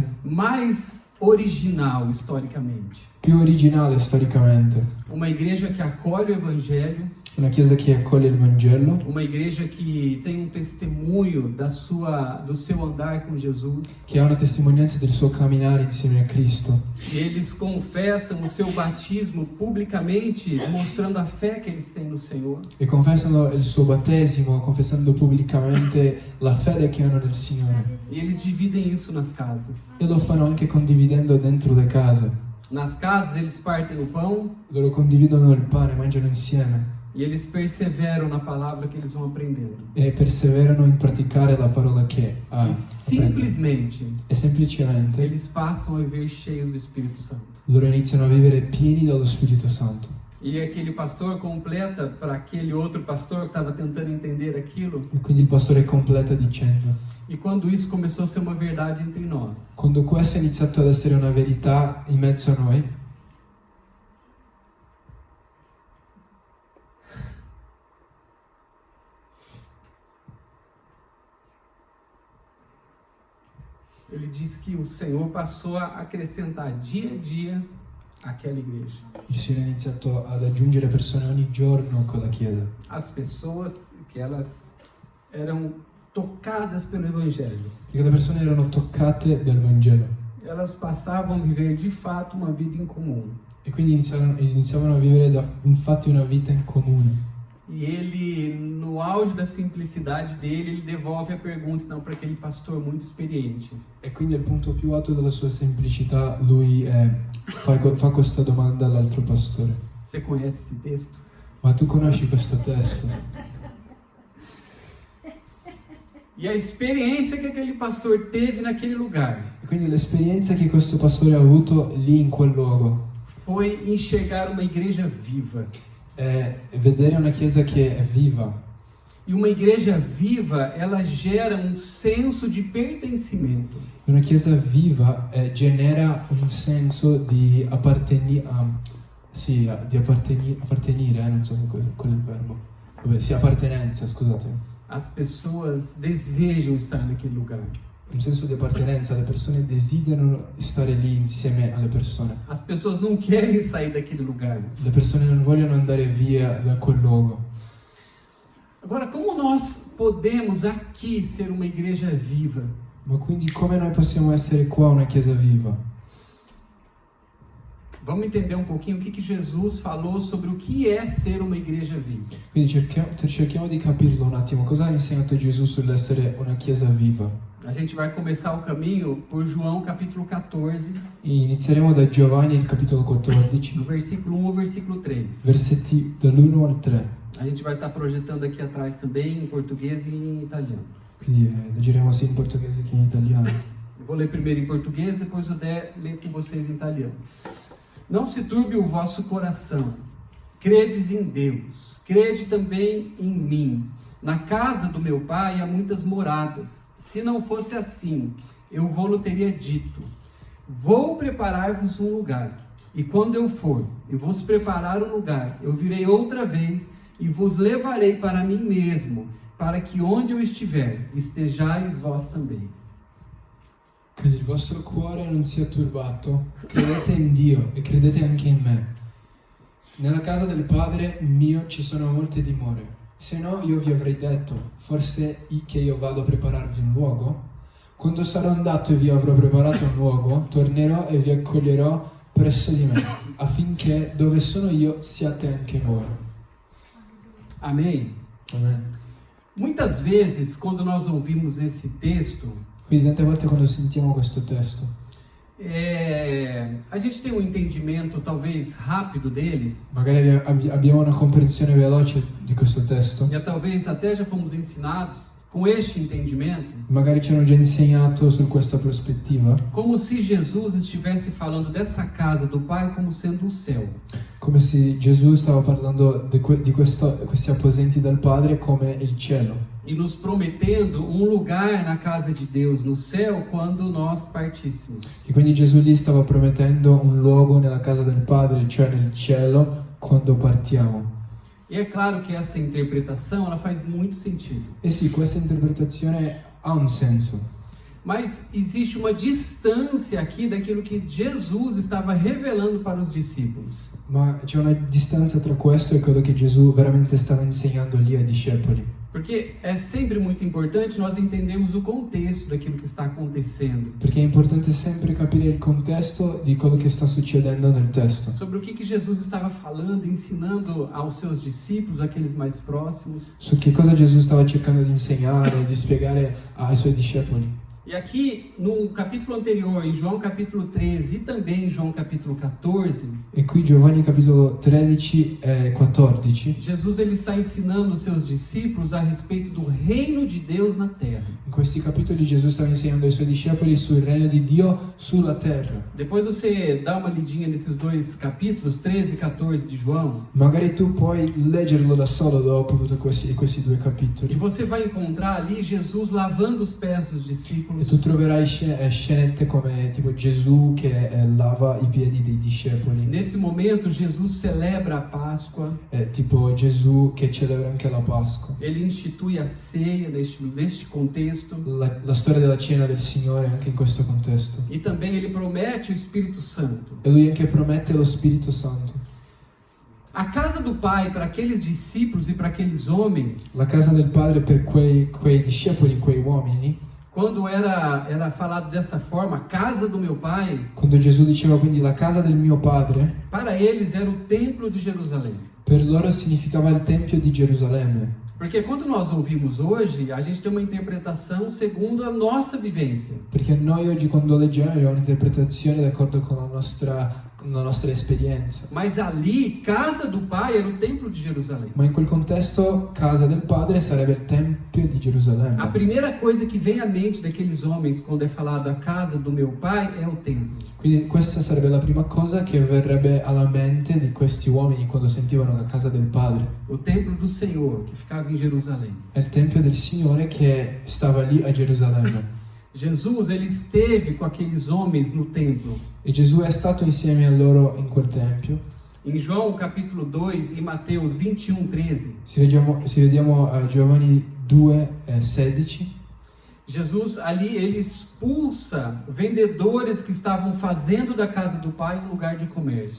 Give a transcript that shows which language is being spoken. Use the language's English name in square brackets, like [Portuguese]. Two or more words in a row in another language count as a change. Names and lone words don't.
[Portuguese] mais original historicamente. [Italian] più originale storicamente. [Portuguese] Uma igreja que acolhe o Evangelho, [Italian] Una chiesa che accoglie il Vangelo, [Portuguese] uma igreja que tem um testemunho do seu andar com Jesus. [Italian] che ha una testimonianza del suo camminare insieme a Cristo. [Portuguese] Eles confessam o seu batismo publicamente, mostrando a fé que eles têm no Senhor. [Italian] E confessano il suo battesimo, confessando pubblicamente la fede che hanno nel Signore. [Portuguese] E eles dividem isso nas casas. [Italian] E lo fanno anche condividendo dentro le case. [Portuguese] Nas casas eles partem o pão [Italian] Loro condividono il pane, mangiano insieme. [Portuguese] e eles perseveram na palavra que eles vão aprendendo. [Italian] E perseverano in praticare la parola che [Portuguese] E [Italian] apprendono. [Portuguese] simplesmente [Italian] E semplicemente [Portuguese] eles passam a viver cheios do Espírito Santo. [Italian] loro iniziano a vivere pieni dallo Spirito Santo. [Portuguese] E aquele pastor completa para aquele outro pastor que estava tentando entender aquilo. [Italian] E quindi il pastore completa dicendo, [Portuguese] E quando isso começou a ser uma verdade entre nós, [Italian] quando questo è iniziato ad essere una verità in mezzo a noi, [Portuguese] ele diz que o Senhor passou a acrescentar dia a dia aquela igreja. [Italian] il Signore ha iniziato ad aggiungere persone ogni giorno con la Chiesa. [Portuguese] As pessoas que elas eram tocadas pelo Evangelho. [Italian] Perché le persone erano toccate dal Vangelo. [Portuguese] Elas passavam a viver de fato uma vida em comum. [Italian] E quindi iniziavano a vivere infatti una vita in comune. [Portuguese] E ele, no auge da simplicidade dele, ele devolve a pergunta então para aquele pastor muito experiente. [Italian] E quindi al punto più alto della sua semplicità lui fa questa domanda all'altro pastore. [Portuguese] Você conhece esse texto? [Italian] Ma tu conosci questo testo? [Portuguese] E a experiência que aquele pastor teve naquele lugar [Italian] E quindi l'esperienza che questo pastore ha avuto lì in quel luogo [Portuguese] foi enxergar uma igreja viva. [Italian] è vedere una chiesa che è viva. [Portuguese] E uma igreja viva, ela gera um senso de pertencimento. [Italian] Una chiesa viva genera un senso di appartenire, non so qual è il verbo. Vabbè, sì, appartenenza, scusate. [Portuguese] As pessoas desejam estar naquele lugar. [Italian] Un senso di appartenenza, le persone desiderano stare lì insieme alle persone. [Portuguese] As pessoas não querem sair daquele lugar. [Italian] Le persone non vogliono andare via da quel luogo. [Portuguese] Agora, como nós podemos aqui ser uma igreja viva? [Italian] Ma quindi come noi possiamo essere qua una chiesa viva? [Portuguese] Vamos entender um pouquinho o que Jesus falou sobre o que é ser uma igreja viva. [Italian] Quindi cerchiamo di capirlo un attimo. Cosa ha insegnato Gesù sull'essere una chiesa viva? [Portuguese] A gente vai começar o caminho por João capítulo 14, [Italian] Inizieremo da Giovanni, il capitolo 14, [Portuguese] do versículo 1 ao versículo 3. [Italian] versetti dall'1 al 3. [Portuguese] A gente vai estar projetando aqui atrás também em português e em italiano. [Italian] Quindi leggeremo sia in portoghese che in italiano. [Portuguese] Eu vou ler primeiro em português, depois o Dé lê com vocês em italiano. Não se turbe o vosso coração. Credes em Deus. Crede também em mim. Na casa do meu pai há muitas moradas. Se não fosse assim, eu vou-lhe teria dito. Vou preparar-vos um lugar. E quando eu for e vos preparar um lugar, eu virei outra vez e vos levarei para mim mesmo, para que onde eu estiver, estejais vós também. [Italian] Quindi il vostro cuore non sia turbato, credete in Dio e credete anche in me. Nella casa del Padre mio ci sono molte dimore, se no io vi avrei detto, forse che io vado a prepararvi un luogo? Quando sarò andato e vi avrò preparato un luogo, tornerò e vi accoglierò presso di me, affinché dove sono io siate anche voi. [Portuguese] Amém? [Italian] Amen. [Portuguese] Muitas vezes, quando nós ouvimos esse texto, [Italian] Quindi tante volte quando sentiamo questo testo, [Portuguese] a gente tem um entendimento talvez rápido dele, [Italian] magari abbiamo una comprensione veloce di questo testo, [Portuguese] e talvez até já fomos ensinados com este entendimento, [Italian] magari ci hanno già insegnato su questa prospettiva, [Portuguese] como se Jesus estivesse falando dessa casa do Pai como sendo o céu. [Italian] come se Gesù stava parlando di questi apposenti del Padre come il cielo, [Portuguese] E nos prometendo um lugar na casa de Deus, no céu, quando nós partíssemos. [Italian] e quindi Gesù lì stava promettendo un luogo nella casa del Padre, cioè nel cielo, quando partiamo. [Portuguese] E é claro que essa interpretação ela faz muito sentido. [Italian] E sì, questa interpretazione ha un senso, [Portuguese] Mas existe uma distância aqui daquilo que Jesus estava revelando para os discípulos. [Italian] ma c'è una distanza tra questo e quello che Gesù veramente stava insegnando lì ai discepoli. [Portuguese] Porque é sempre muito importante nós entendermos o contexto daquilo que está acontecendo. [Italian] Perché è importante sempre capire il contesto di quello che sta succedendo nel testo. [Portuguese] Sobre o que Jesus estava falando, ensinando aos seus discípulos, aqueles mais próximos. [Italian] Su che cosa Gesù stava cercando di insegnare, di spiegare ai suoi discepoli. [Portuguese] E aqui no capítulo anterior, em João capítulo 13 e também em João capítulo 14, [Italian] E qui Giovanni capitolo 13 e 14, [Portuguese] Jesus ele está ensinando os seus discípulos a respeito do reino de Deus na terra. [Italian] in questi capitoli Gesù stava insegnando ai suoi discepoli sul regno di Dio sulla terra. [Portuguese] Depois você dá uma lidinha nesses dois capítulos, 13 e 14 de João, [Italian] Magari tu puoi leggerlo da solo dopo tutti questi due [Portuguese] e [Italian] capitoli. [Portuguese] você vai encontrar ali Jesus lavando os pés dos E discípulos. [Italian] tu troverai scenette come tipo Gesù che lava i piedi dei discepoli. [Portuguese] Nesse momento, Jesus celebra a Páscoa, [Italian] Tipo Gesù che celebra anche la Pasqua. [Portuguese] ele institui a ceia neste contexto, [Italian] La storia della cena del Signore anche in questo contesto. [Portuguese] e também ele promete o Espírito Santo. [Italian] E lui anche promette lo Spirito Santo. [Portuguese] A casa do Pai para aqueles discípulos e para aqueles homens, [Italian] La casa del Padre per quei discepoli, quei uomini, [Portuguese] quando era falado dessa forma, casa do meu Pai, [Italian] quando Gesù diceva quindi la casa del mio Padre, [Portuguese] para eles era o templo de Jerusalém. [Italian] per loro significava il Tempio di Gerusalemme. [Portuguese] Porque quando nós ouvimos hoje, a gente tem uma interpretação segundo a nossa vivência. [Italian] Perché noi oggi quando leggiamo abbiamo un'interpretazione d'accordo con la nostra esperienza. [Portuguese] Mas ali, casa do Pai era o templo de Jerusalém. [Italian] Ma in quel contesto, casa del Padre sarebbe il Tempio di [Portuguese] A [Italian] Gerusalemme. [Portuguese] primeira coisa que vem à mente daqueles homens quando é falado a casa do meu Pai é o templo. [Italian] Quindi questa sarebbe la prima cosa che verrebbe alla mente di questi uomini quando sentivano la casa del Padre. [Portuguese] O templo do Senhor, que ficava em Jerusalém. [Italian] È il Tempio del Signore che stava lì a Gerusalemme. [Portuguese] Jesus, ele esteve com aqueles homens no templo. [Italian] E Gesù è stato insieme a loro in quel Tempio. [Portuguese] Em João capítulo 2 e Mateus 21:13, [Italian] Se vediamo a Giovanni 2,16, [Portuguese] Jesus ali ele expulsa vendedores que estavam fazendo da casa do Pai um lugar de comércio.